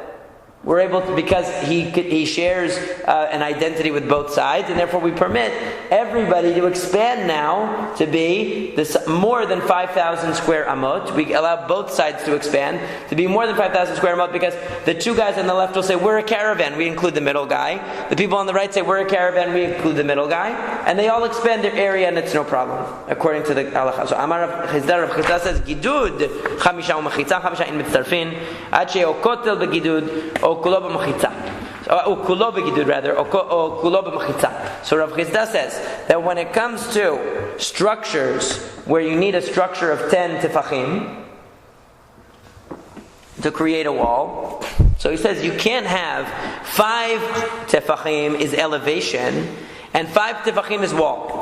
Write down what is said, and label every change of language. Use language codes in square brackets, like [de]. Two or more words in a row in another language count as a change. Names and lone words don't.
[en] We're able to, because he shares an identity with both sides, and therefore we permit everybody to expand now to be more than 5,000 square amot. We allow both sides to expand to be more than 5,000 square amot, because the 2 guys on the left will say, we're a caravan, we include the middle guy. The people on the right say, we're a caravan, we include the middle guy. And they all expand their area, and it's no problem, according to the halacha. So Amar Rav Chisda says, [arc] Gidud, 5 umachitza, 5 in mitzarfin, ad she'o kotel begidud, o kulo b'machitza. O kulo begidud rather, o kulo b'machitza. [en] So Rav Chisda says that when it comes to structures where you need a structure of 10 tefachim to create a wall, so he says you can't have 5 tefachim is elevation and 5 tefachim is wall.